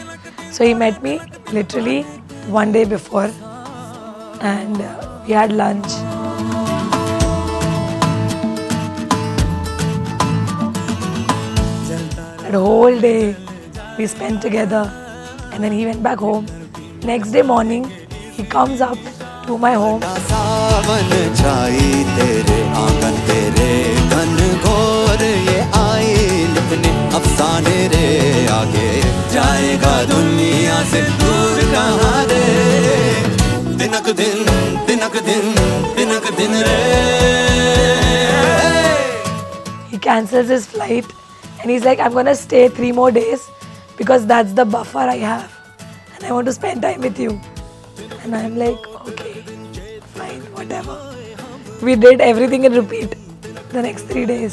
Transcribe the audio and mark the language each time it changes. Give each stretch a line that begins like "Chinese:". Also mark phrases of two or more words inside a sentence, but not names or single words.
English: So he met me literally one day before, and we had lunch. That whole day we spent together, and then he went back home. Next day morning, he comes up to my home.
Hindi: सावन छाई तेरे आंगन तेरे घन घोर ये आई लिखने अफसाने रे आगे जाएगा दुनिया से दूर कहाँ रे दिनक दिन दिनक दिन दिनक दिन रे
English: He cancels his flight, and he's like, "I'm gonna stay 3 more days because that's the buffer I have, and I want to spend time with you." And I'm like, "Okay, fine, whatever." We did everything in repeat the next 3 days.